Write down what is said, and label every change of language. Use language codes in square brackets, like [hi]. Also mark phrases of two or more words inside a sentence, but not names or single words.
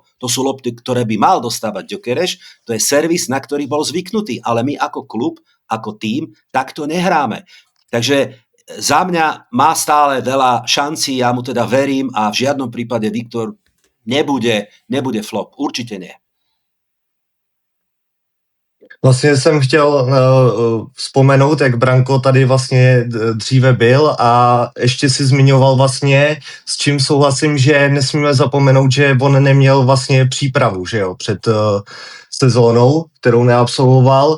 [sk] To sú lopty, ktoré by mal dostávať Gyökeres. To je servis, na ktorý bol zvyknutý. Ale my ako klub, ako tím, takto nehráme. Takže za mňa má stále veľa šancí, ja mu teda verím a v žiadnom prípade Viktor nebude flop. Určite nie. [cs] Vlastně jsem chtěl vzpomenout, jak Branko tady vlastně dříve byl a ještě si zmiňoval vlastně, s čím souhlasím, že nesmíme zapomenout, že on neměl vlastně přípravu, že jo, před sezónou, kterou neabsolvoval.